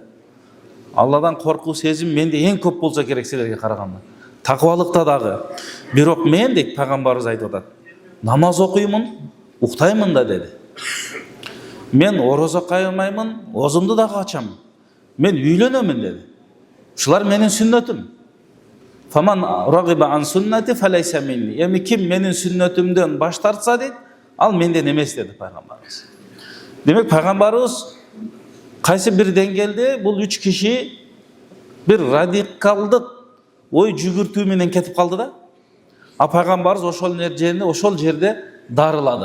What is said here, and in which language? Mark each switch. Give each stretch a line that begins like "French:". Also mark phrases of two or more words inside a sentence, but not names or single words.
Kyrgyz: Алладан коркуу сезим менде эң көп болсо керек силерге караганда. Такыбалыкта дагы. Бирок мен дейт пайгамбарыбыз айтып атат: намаз окуймун, уктаймын да деди. Мен ороза кайырмаймын, озумду да качам. Мен үйлөнөмүн dedi. Ушулар менин сүннөтүм.
Arabic: Faman ragiba an sunnati falaysa minni.
Kyrgyz: Эми ким менин сүннөтүмдөн баш тартса дейт, ал менден эмес dedi пайгамбарыбыз. Демек пайгамбарыбыз кайсы бир деңгээлде бул 3 киши бир радикалдык ой жүгүртүү менен кетип калды да. А пайгамбарыбыз ошол жерде дарылады.